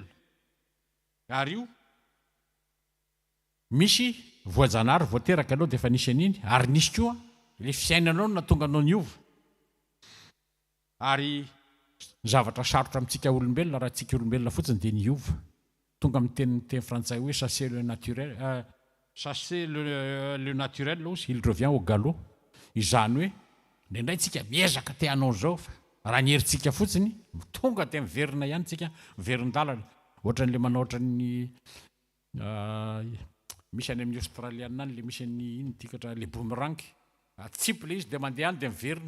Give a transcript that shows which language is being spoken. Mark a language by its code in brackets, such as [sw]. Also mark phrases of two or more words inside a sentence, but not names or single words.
[mg] Ary io misy voajanahary voateraka anao dia efa nisy an'iny, ary nisy koa le fiainanao na tonga anao niova. Ary zavatra sarotra amintsika olombelona raha tsika olombelona fotsiny dia niova. Tonga amin'ny teny frantsay hoe [fr] chasser le naturel, chasser le naturel aussi, il revient au galop. [mg] Izany hoe indraindray tsika miezaka te hanao zao fa raha ny herintsika fotsiny tonga dia miverina ihany tsika, miverin-dalana. Ohatran'le manao ohatran'ny misy any amin'ny Australiana any le misy ny ino tikatra le boomerang, atsipy le izy dia mandeha any dia miverina.